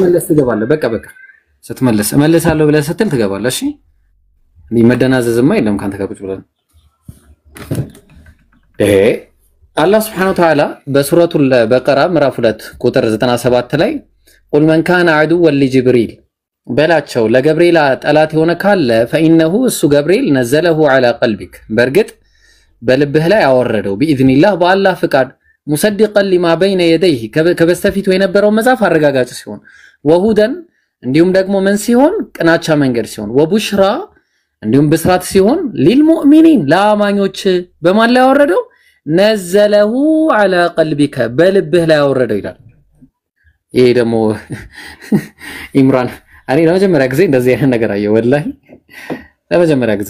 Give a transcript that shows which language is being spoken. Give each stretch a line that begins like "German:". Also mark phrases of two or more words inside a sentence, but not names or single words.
Amharic: መልስ ትገባለህ በቃ ስትመልስ እመልሳለሁ ብለህ ስትል ትገባለህ እሺ እንዴ መደናዘዝማ የለም ካንተ ጋር ቁጭ ብለን አላህ
Arabic: سبحانه وتعالى
Amharic: በሱረቱል በቀራ ምዕራፍ 2 ቁጥር 97 ላይ
Arabic: قل من كان عدوا لجبريل
Amharic: በላቸው ለገብርኤል ጠላት የሆነ ካለ فإنه እሱ ገብርኤል
Arabic: نزله على
Amharic: قلبك በርግጥ በልብህ ላይ አወረደው بإذنillah በአላህ ፍቃድ
Arabic: مصدقا لما بين يديه
Amharic: ከበስተፊቱ የነበረው መጽሐፍ አረጋጋጭ ሲሆን ወሁደን እንዲሁም ደግሞ ምን ሲሆን ቅናቻ መንገድ ሲሆን ወቡሽራ እንዲሁም ብስራት ሲሆን ሊልሙእሚኒን ለአማኞች በማን ላይ ያወረደው
Arabic: نزله على قلبك
Amharic: በልብህ ላይ ያወረደው ይላል። ይሄ ደግሞ ኢምራን እኔ ለመጀመሪያ ጊዜ እንደዚህ አይነት ነገር አየሁ። ወላሂ ለመጀመሪያ ጊዜ